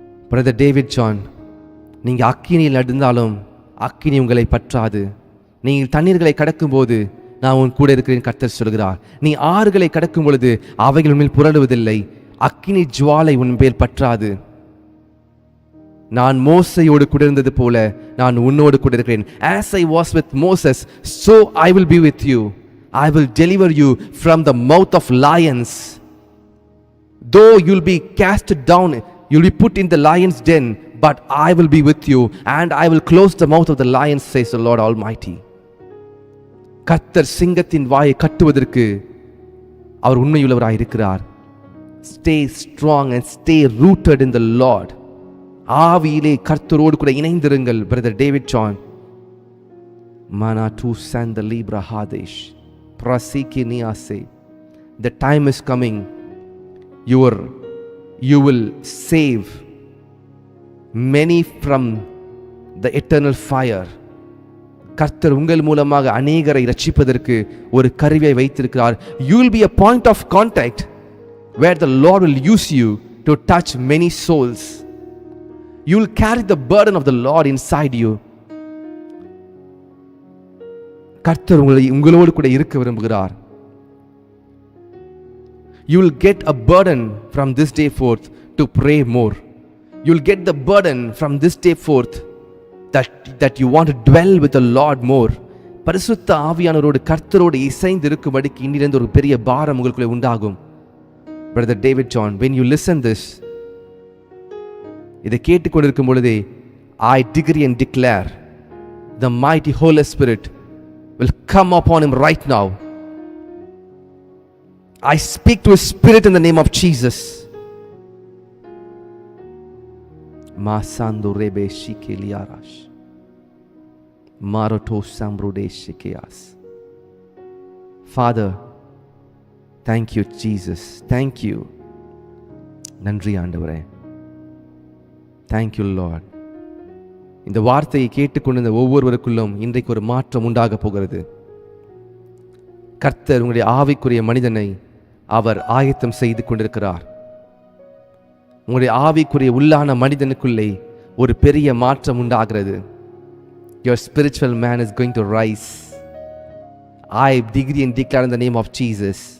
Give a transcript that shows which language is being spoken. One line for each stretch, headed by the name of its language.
Tamil: Brother David John, நீங்க அக்கினியில் நடந்தாலும் அக்கினி உங்களை பற்றாது. நீங்கள் தண்ணீர்களை கடக்கும்போது நான் உன் கூட இருக்கிறேன் கர்த்தர் சொல்கிறார். நீ ஆறுகளை கடக்கும் பொழுது அவைகள் உன்மேல் புரளுவதில்லை. அக்கினி ஜுவாலை உன் மேல் பற்றாது. நான் மோசையோடு கூட இருந்தது போல நான் உன்னோடு கூட இருக்கிறேன்.
English: As I was with Moses, so I will be with you. I will deliver you from the mouth of lions. Though you'll be cast down, you'll be put in the lion's den, but I will be with you, and I will close the mouth of the lions, says the Lord Almighty.
Tamil: கர்த்தர் சிங்கத்தின் வாயை கட்டுவதற்கு அவர் உண்மையுள்ளவராய் இருக்கிறார்.
English: Stay strong and stay rooted in the Lord.
Tamil: ஆவியிலே கர்த்தரோடு கூட இணைந்திருங்கள். Brother David John. Manatu sand libra hadesh prasiki niase.
English: The time is coming. You will save many from the eternal fire.
Tamil: கர்த்தர் உங்கள் மூலமாக அநேகரை ரட்சிப்பதற்கு ஒரு கருவியை வைத்திருக்கிறார்.
English: You will be a point of contact where the Lord will use you to touch many souls. You will carry the burden of the Lord inside you.
Tamil: கர்த்தர் உங்களோடு கூட இருக்க விரும்புகிறார்.
English: You will get a burden from this day forth to pray more. You will get the burden from this day forth that you want to dwell with the Lord more.
Tamil: பரிசுத்த ஆவியானவரோடு கர்த்தரோடு இசைந்து இருக்கும்படிக்கு இன்னிலிருந்து ஒரு பெரிய பாரம் உங்களுக்குள்ளே உண்டாகும்.
English: Brother David John, when you listen this,
Tamil: இதை கேட்டுக்கொண்டிருக்கும் பொழுதே
English: I decree and declare the mighty Holy Spirit will come upon him right now. I speak to his spirit in the name of Jesus. Masando rebe shikeliarash. Maroto sambrude shikeas. Father, thank you Jesus. Thank you.
Tamil: நன்றி ஆண்டவரே.
English: Thank you Lord.
Tamil: இந்த வார்த்தையை கேட்டுக்கொண்டிருந்த ஒவ்வொருவருக்குள்ளும் இன்றைக்கு ஒரு மாற்றம் உண்டாக போகிறது. கர்த்தர் உங்களுடைய ஆவிக்குரிய மனிதனை அவர் ஆயத்தம் செய்து கொண்டிருக்கிறார். உங்களுடைய ஆவிக்குரிய உள்ளான மனிதனுக்குள்ளே ஒரு பெரிய மாற்றம் உண்டாகிறது.
English: Your spiritual man is going to rise. I decree and declare in the name of Jesus.